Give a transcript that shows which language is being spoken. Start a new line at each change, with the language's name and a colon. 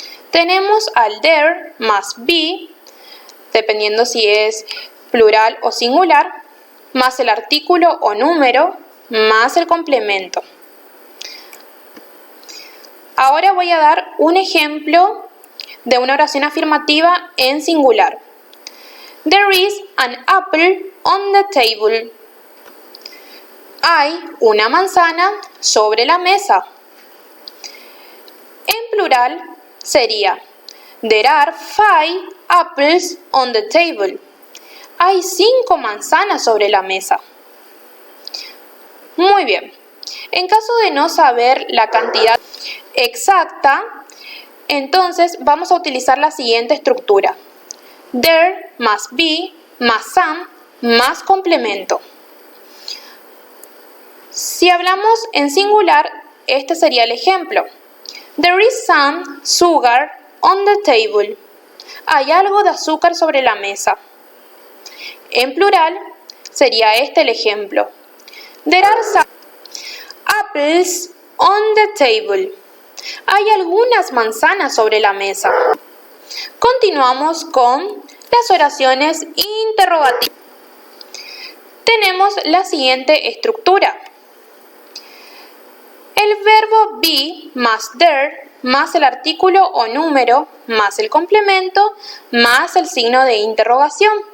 Spanish: Tenemos al there más be, dependiendo si es plural o singular, más el artículo o número, más el complemento. Ahora voy a dar un ejemplo de una oración afirmativa en singular.
English: There is an apple on the table.
Spanish: Hay una manzana sobre la mesa. En plural sería
English: There are 5 apples on the table.
Spanish: Hay 5 manzanas sobre la mesa. Muy bien. En caso de no saber la cantidad exacta, entonces vamos a utilizar la siguiente estructura. There más be más some más complemento. Si hablamos en singular, este sería el ejemplo.
English: There is some sugar on the table.
Spanish: Hay algo de azúcar sobre la mesa. En plural, sería este el ejemplo.
English: There are some apples on the table.
Spanish: Hay algunas manzanas sobre la mesa. Continuamos con las oraciones interrogativas. Tenemos la siguiente estructura. El verbo be más there más el artículo o número más el complemento más el signo de interrogación.